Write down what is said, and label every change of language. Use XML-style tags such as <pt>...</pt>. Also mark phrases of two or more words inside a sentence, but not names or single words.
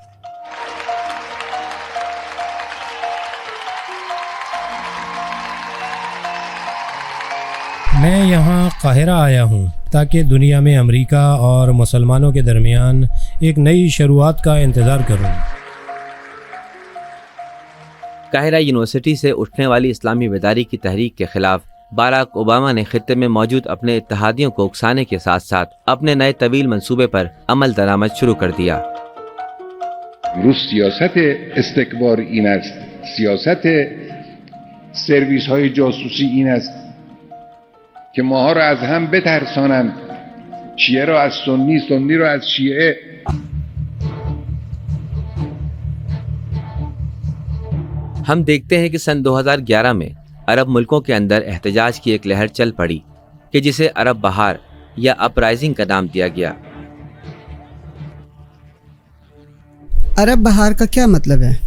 <ur>میں یہاں قاہرہ آیا ہوں تاکہ دنیا میں امریکہ اور مسلمانوں کے درمیان ایک نئی شروعات کا انتظار کروں۔ قاہرہ یونیورسٹی سے اٹھنے والی اسلامی بیداری کی تحریک کے خلاف باراک اوباما نے خطے میں موجود اپنے اتحادیوں کو اکسانے کے ساتھ ساتھ اپنے نئے طویل منصوبے پر عمل درآمد شروع کر دیا.</ur> <fa>امروز سیاست استکبار این است، سیاست سرویس های جاسوسی این است که ماها را از هم بترسانند، شیعه را از سنی، سنی را از شیعه.</fa> <ur>ہم دیکھتے ہیں کہ سن 2011 میں عرب ملکوں کے اندر احتجاج کی ایک لہر چل پڑی کہ جسے عرب بہار یا اپرائزنگ کا نام دیا گیا. عرب بہار کا کیا مطلب ہے؟</ur>